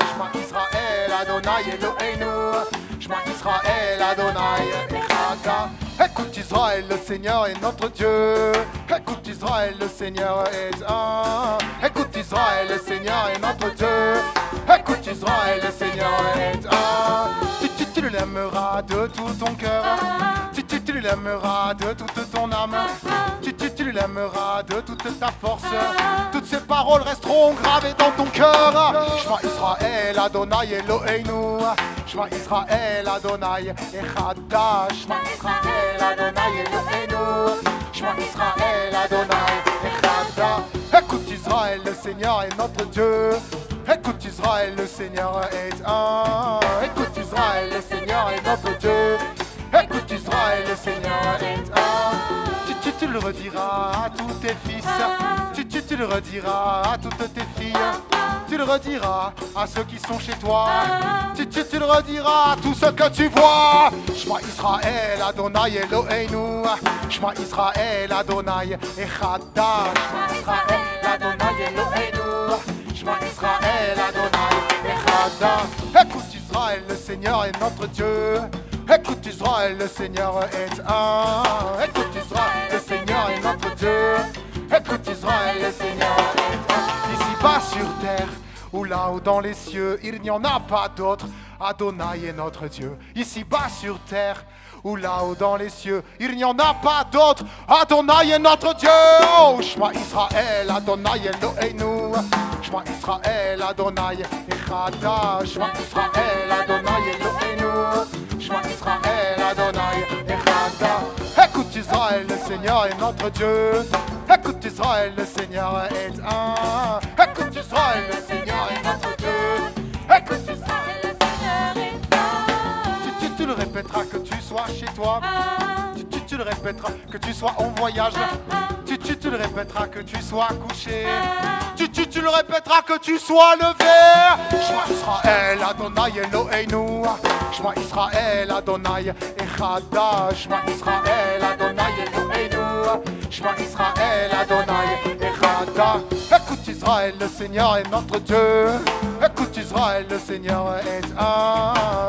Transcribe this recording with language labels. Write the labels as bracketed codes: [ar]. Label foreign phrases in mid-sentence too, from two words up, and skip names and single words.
[he] שמע ישראל, אדוני אלוהינו. שמע ישראל, אדוני אחד. [fr] Écoute Israël, le Seigneur est notre Dieu. Écoute Israël, le Seigneur est un. Écoute Israël, le Seigneur est notre Dieu. Écoute Israël, le Seigneur est un. Tu l'aimeras de tout ton cœur. Tu l'aimeras de toute ton âme. Tu l'aimeras de toute ta force. Toutes ces paroles resteront gravées dans ton cœur. [he] שמע ישראל, אדוני אלוהינו. שמע ישראל, אדוני אחד. שמע ישראל, אדוני אלוהינו. שמע ישראל, אדוני אחד. [fr] Écoute Israël, le Seigneur est notre Dieu. Écoute Israël, le Seigneur est un. Écoute Israël, le Seigneur est notre Dieu. Écoute Israël, le Seigneur est un. Tu le rediras à tous tes fils. Tu le rediras à toutes tes filles. Tu le rediras à ceux qui sont chez toi. Tu le rediras à tous ceux que tu vois. [he] שמע ישראל, אדוני אלוהינו. שמע ישראל, אדוני אחד. שמע ישראל, אדוני אלוהינו. שמע ישראל, אדוני אחד. [fr] Écoute Israël, le Seigneur est notre Dieu. Écoute Israël, le Seigneur est un. Écoute Israël, le Seigneur est notre Dieu. Écoute Israël, le Seigneur est un. Ici-bas sur terre, ou là-haut dans les cieux, il n'y en a pas d'autre. Adonai est notre Dieu. Ici-bas sur terre, ou là-haut dans les cieux, il n'y en a pas d'autre. Adonai est notre Dieu. [he] אוי, שמע ישראל, אדוני אלוהינו. שמע ישראל, אדוני אחד. שמע ישראל, אדוני אלוהינו. שמע ישראל, אדוני אחד. [fr] Écoute Israël, le Seigneur est notre Dieu. Écoute Israël, le Seigneur est un. Écoute Israël, le Seigneur est notre Dieu. Écoute Israël, le Seigneur est un. Tu le répéteras que tu sois chez toi. Tu le répéteras que tu sois en voyage. Tu le répéteras que tu sois couché. Tu le répéteras que tu sois levé. [he] שמע ישראל, אדוני אלוהינו. שמע ישראל, אדוני אחד. שמע ישראל, אדוני אלוהינו. שמע ישראל, אדוני אחד. [fr] Écoute Israël, le Seigneur est notre Dieu. Écoute Israël, le Seigneur est un.